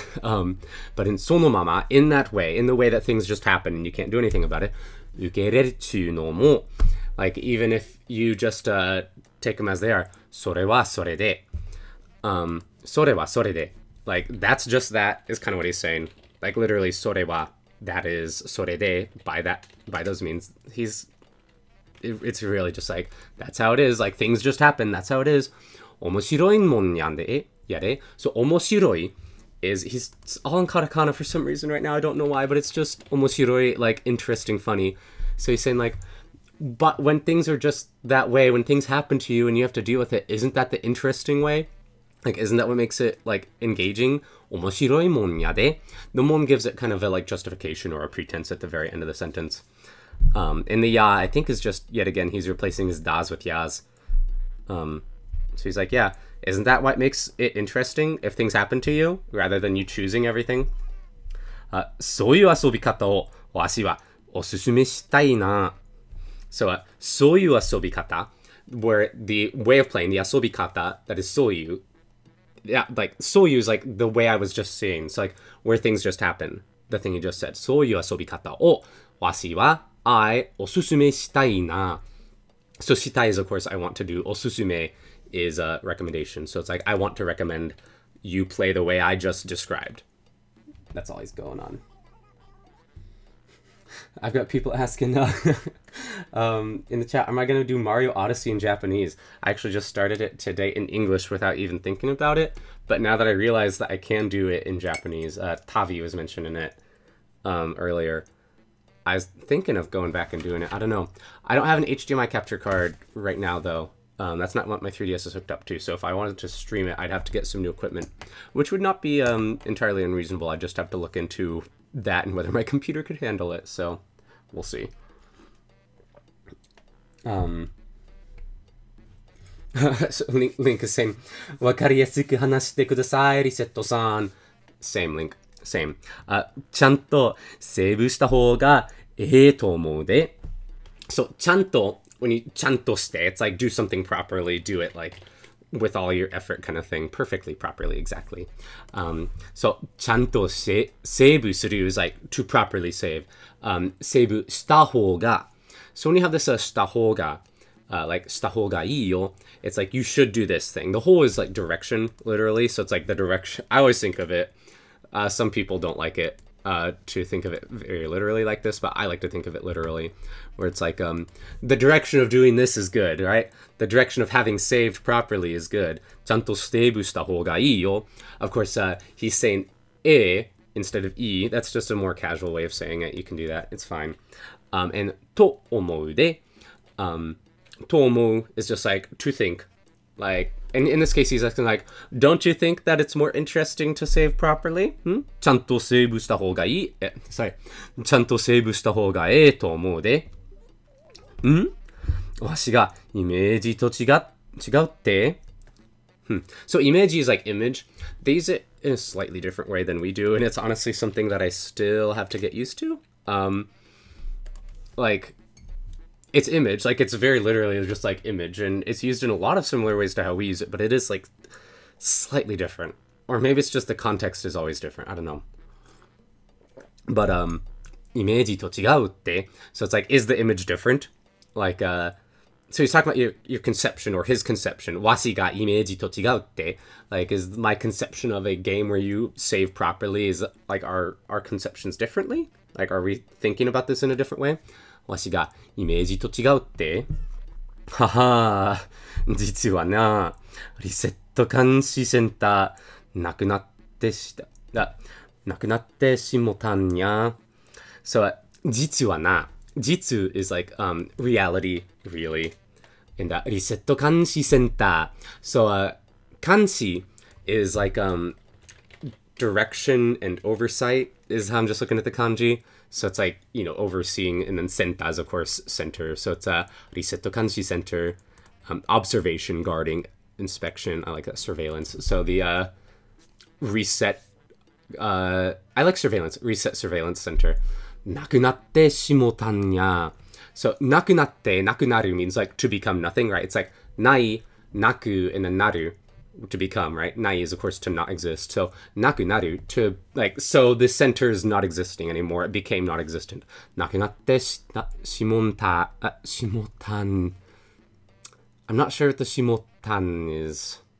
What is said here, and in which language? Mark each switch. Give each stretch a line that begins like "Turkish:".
English: But in sonomama, in that way, in the way that things just happen and you can't do anything about it,
Japanese: ukereru no mo,
English: like even if you just take them as they are,
Japanese: それはそれで, それはそれで,
English: like that's just that is kind of what he's saying. Like literally, それは, that is それで, by those means, it's really just like, that's how it is, like things just happen, that's how it is.
Japanese: 面白いもんやんで, yare.
English: So 面白い is, he's all in katakana for some reason right now, I don't know why, but it's just 面白い, like interesting, funny. So he's saying like, but when things are just that way, when things happen to you and you have to deal with it, isn't that the interesting way? Like, isn't that what makes it, like, engaging?
Japanese: 面白いもんやで.
English: The mon gives it kind of a, like, justification or a pretense at the very end of the sentence. And the ya, I think, is just, yet again, he's replacing his das with yas. So he's like, yeah, isn't that what makes it interesting if things happen to you, rather than you choosing everything?
Japanese: そういう遊び方をわしはおすすめしたいな.
English: So,
Japanese: そういう遊び方,
English: where the way of playing, the 遊び方, that is そういう, yeah, like, そういう is like the way I was just saying. So, like, where things just happen. The thing he just said.
Japanese: そういう遊び方をわしは
English: I
Japanese: おすすめしたいな.
English: So, したい is, of course, I want to do. おすすめ is a recommendation. So, it's like, I want to recommend you play the way I just described. That's all he's going on. I've got people asking in the chat, am I going to do Mario Odyssey in Japanese? I actually just started it today in English without even thinking about it. But now that I realize that I can do it in Japanese, Tavi was mentioning it earlier. I was thinking of going back and doing it. I don't know. I don't have an HDMI capture card right now, though. That's not what my 3DS is hooked up to. So if I wanted to stream it, I'd have to get some new equipment, which would not be entirely unreasonable. I'd just have to look into that and whether my computer could handle it. So we'll see. So Link is saying,
Japanese: わかりやすく話してください、リセットさん.
English: Same, Link. Same.
Japanese: ちゃんとセーブした方がええと思うで.
English: So, ちゃんと, when you ちゃんとして, it's like do something properly, do it like with all your effort kind of thing, perfectly, properly, exactly. So,
Japanese: ちゃんとセーブする
English: is like to properly save.
Japanese: セーブした方が.
English: So when you have this した方が, like
Japanese: した方がいいよ,
English: it's like you should do this thing. The whole is like direction, literally. So it's like the direction. I always think of it. Some people don't like it to think of it very literally like this, but I like to think of it literally, where it's like the direction of doing this is good, right? The direction of having saved properly is good.
Japanese: ちゃんとセーブした方がいいよ.
English: Of course, he's saying instead of い. That's just a more casual way of saying it. You can do that. It's fine. And
Japanese: と思うで.
English: と思う is just like to think. Like, and in this case, he's asking like, don't you think that it's more interesting to save properly?
Japanese: ちゃんとセーブした方がいい.
English: Sorry.
Japanese: ちゃんとセーブした方がええと思うで. わしがイメージと違うって?
English: So イメージ is like image. They use it in a slightly different way than we do, and it's honestly something that I still have to get used to. Like, it's image, like it's very literally just like image, and it's used in a lot of similar ways to how we use it, but it is like slightly different. Or maybe it's just the context is always different, I don't know. But
Japanese: イメージと違うって,
English: so it's like, is the image different? Like, so he's talking about your conception or his conception.
Japanese: わしがイメージと違うって,
English: like, is my conception of a game where you save properly, is like our conceptions differently? Like, are we thinking about this in a different way?
Japanese: わしがイメージと違うって？ははー、実はな、リセット監視センター、なくなってしもたんや。
English: So, 実はな、実 is like, reality, really. And, リセット監視センター. So, 監視 is like, direction and oversight is how I'm just looking at the kanji. So it's like, you know, overseeing, and then senta is, of course, center. So it's a Resetti kanshi center, observation, guarding, inspection. I like that, surveillance. So the reset, I like surveillance, reset surveillance center.
Japanese: なくなってしもたんや.
English: So なくなって, なくなる means like to become nothing, right? It's like ない naku and then naru, to become, right? Nai is, of course, to not exist. So, naku naru, to, like, so the center is not existing anymore. It became not existent.
Japanese: Nakunatte shimotan.
English: I'm not sure what the shimotan is.